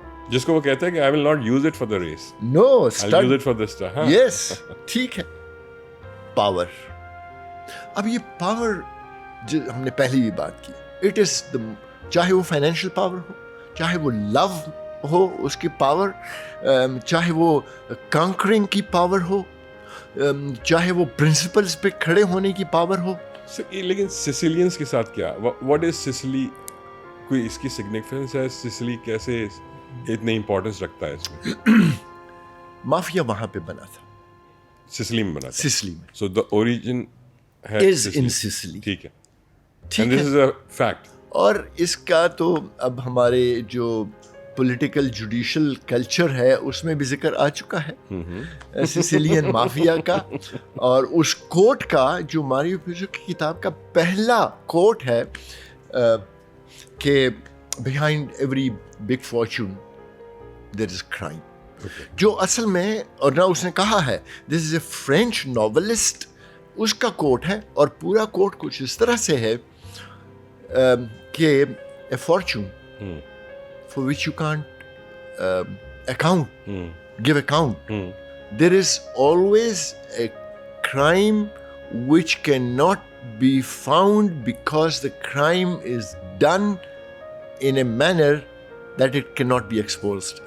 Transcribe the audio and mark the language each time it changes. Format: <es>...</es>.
<ur>جس کو وہ کہتا ہے کہ</ur> <en>I will not use it for the race. No, I'll use it for this stuff.</en> <ur>Yes, ٹھیک ہے. پاور. اب یہ پاور جو ہم نے پہلی بھی بات کی, اٹ از چاہے وہ فائنینشیل پاور ہو, چاہے وہ لو ہو اس کی پاور, چاہے وہ کانکرنگ کی پاور ہو, چاہے وہ پرنسپلز پہ کھڑے ہونے کی پاور ہو. لیکن سیسیلینز کے ساتھ کیا,</ur> <en>what is Sicily,</en> <ur>کوئی اس کی سگنیفیکینس ہے, سسلی کیسے اتنی امپورٹنس رکھتا ہے اس میں؟ مافیا وہاں پہ بنا تھا, سسلی میں بنا تھا. سسلی میں.</ur> <en>So the origin is in Sicily.</en> <ur>ٹھیک ہے,</ur> <en>And this is a fact.</en> <ur>اور اس کا تو اب ہمارے جو پولیٹیکل جوڈیشل کلچر ہے اس میں بھی ذکر آ چکا ہے سسیلین مافیا کا. اور اس کوٹ کا جو ماریو پیزو کی کتاب کا پہلا کوٹ ہے,</ur> <en>کہ behind every big fortune there is crime.</en> <ur>جو اصل میں, اور نہ اس نے کہا ہے,</ur> <en>this is a French novelist,</en> <ur>اس کا کوٹ ہے, اور پورا کوٹ کچھ اس طرح سے ہے کہ</ur> <en>a fortune for which you can't give account. There is always a crime which cannot be found because the crime is done in a manner that it cannot be exposed.</en>